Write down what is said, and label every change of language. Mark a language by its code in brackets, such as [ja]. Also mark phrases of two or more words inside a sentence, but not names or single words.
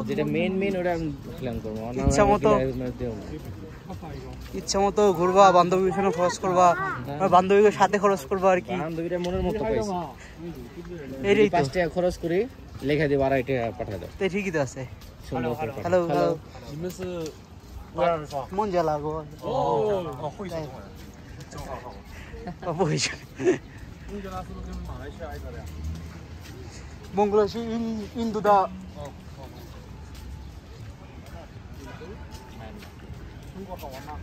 [bn] যেটা মেইন ওটা আমি প্ল্যান করবো। ইচ্ছা মতো ঘুরবা, বান্ধবীর সাথে খরচ করবা, বান্ধবীর সাথে খরচ করবা আর কি। বান্ধবীরা মনের মতো পাইছে। এই 5 টাকা খরচ করি, লেখা দিব 2.5 টাকা পাঠিয়ে দাও। ঠিকই তো আছে। হ্যালো হ্যালো। [zh] 你们是不让人刷？孟加拉国。哦，会说话呀。不会说。孟加拉是不是跟马来西亚一个的呀？孟加拉是印度的。哦，好。中国好玩吗？